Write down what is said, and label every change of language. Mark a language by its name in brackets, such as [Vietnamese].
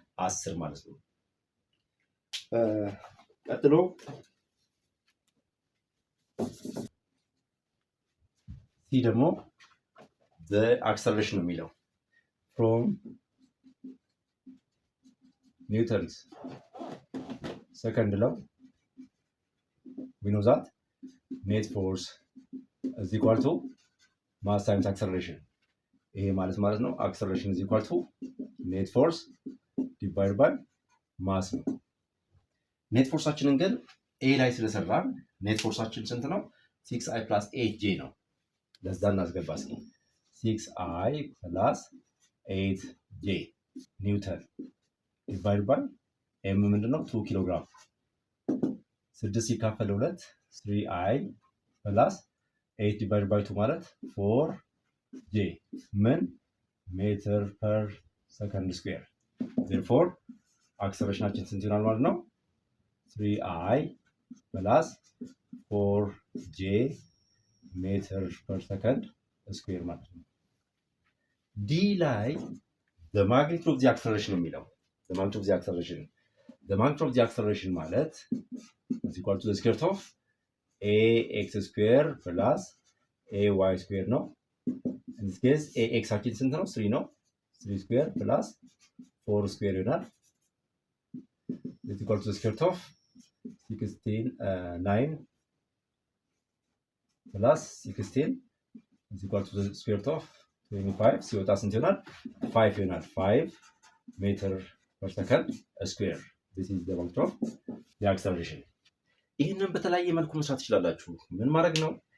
[Amharic] 10 ማለት ነው። ቀጥሎ ሲ ደግሞ [English] the acceleration [Amharic] ነው የሚለው [English] from Newton's second law we know that net force is equal to mass times acceleration. [Amharic] ይሄ ማለት ነው [English] acceleration is equal to net force divided by mass [Amharic] ነው። ኔት ፎርሳችንን ግን ኤ ላይ ስለሰራን ኔት ፎርሳችን ስንት ነው? 6i plus 8j ነው። ለዛ እናስገባ እስኪ 6i plus 8j ኒውተን ዲቫይድ ባይ ኤም ምንድነው? 2 ኪሎ ግራም 6 ሲካፈል 2 3i plus 8 ዲቫይድ ባይ 2 ማለት 4j ምን ሜትር ፐር ሰከንድ ስኩዌር። therefore አክሰለሬሽናችን ስንት ይሆናል ማለት ነው? [English] 3i plus 4j ሜትር ፐር ሰከንድ ስኩዌር [Amharic] ማለት ነው። ዲ ላይ [English] the magnitude of the acceleration [Amharic] ነው የሚለው [English] the magnitude of the acceleration. the magnitude of the acceleration ማለት is equal to the square root of ax square plus ay square ነው። in this case ax አችን ስንት ነው? 3 ነው። 3 square plus 4 square ይሆናል is equal to the square root of 9 plus 16 is equal to the square root of 25 [Amharic] ሲወጣ ስንት ይሆናል? 5 ይሆናል። [English] 5 ሜትር ፐር ሰከንድ ስኩዌር this is the magnitude of the acceleration. [Amharic] ይህንን በተለያየ መልኩ መስራት ትችላላችሁ። ምን ማድረግ ነው?